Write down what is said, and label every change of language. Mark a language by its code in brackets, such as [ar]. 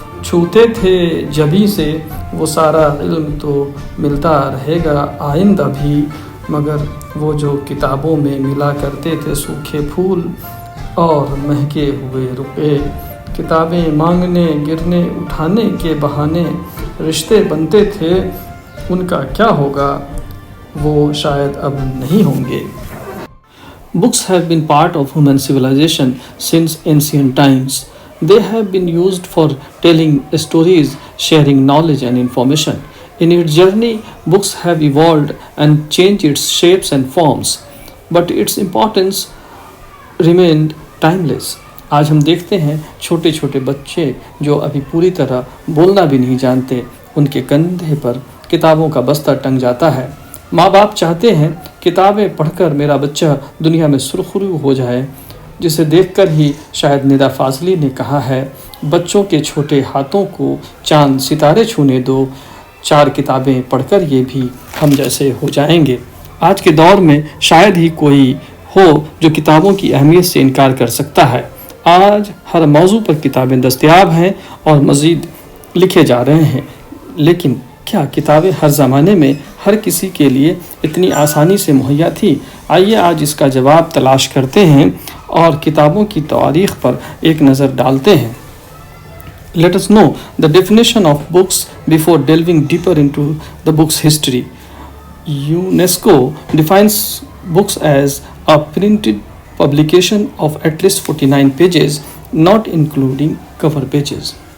[ur] چھوتے تھے جبیں سے وہ سارا علم تو ملتا رہے گا آئندہ بھی، مگر وہ جو کتابوں میں ملا کرتے تھے سوکھے پھول اور مہکے ہوئے رقعے. کتابیں مانگنے گرنے اٹھانے کے بہانے رشتے بنتے تھے، ان کا کیا ہوگا وہ شاید اب نہیں ہوں گے. [en] Books have been part of human civilization since ancient times. They have been used for telling stories, sharing knowledge and information. In its journey, books have evolved and changed its shapes and forms, but its importance remained timeless. [ur] آج ہم دیکھتے ہیں چھوٹے چھوٹے بچے جو ابھی پوری طرح بولنا بھی نہیں جانتے، ان کے کندھے پر کتابوں کا بستہ ٹنگ جاتا ہے. ماں باپ چاہتے ہیں کتابیں پڑھ کر میرا بچہ دنیا میں سرخرو ہو جائے، جسے دیکھ کر ہی شاید ندا فاضلی نے کہا ہے، بچوں کے چھوٹے ہاتھوں کو چاند ستارے چھونے دو، 4 کتابیں پڑھ کر یہ بھی ہم جیسے ہو جائیں گے. آج کے دور میں شاید ہی کوئی ہو جو کتابوں کی اہمیت سے انکار کر سکتا ہے. آج ہر موضوع پر کتابیں دستیاب ہیں اور مزید لکھے جا رہے ہیں، لیکن کیا کتابیں ہر زمانے میں ہر کسی کے لیے اتنی آسانی سے مہیا تھی؟ آئیے آج اس کا جواب تلاش کرتے ہیں اور کتابوں کی تاریخ پر ایک نظر ڈالتے ہیں. [en] Let us know the definition of books before delving deeper into the book's history. UNESCO defines books as a printed publication of at least 49 pages, not including cover pages.